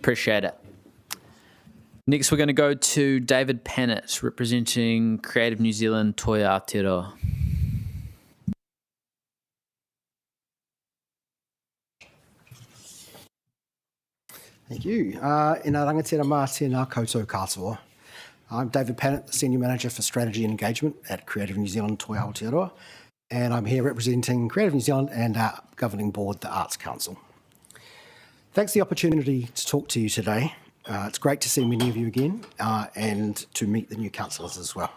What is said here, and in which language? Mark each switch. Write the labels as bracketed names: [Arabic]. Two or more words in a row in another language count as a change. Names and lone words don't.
[English] Appreciate it. Next, we're going to go to David Pannett, representing Creative New Zealand Toi Aotearoa. Thank you. [Māori] Ina rangatira mā tēnā koutou katoa. [English] I'm David Pannett, the Senior Manager for Strategy and Engagement at Creative New Zealand Toi Aotearoa, and I'm here representing Creative New Zealand and our governing board, the Arts Council. Thanks for the opportunity to talk to you today. It's great to see many of you again and to meet the new councillors as well.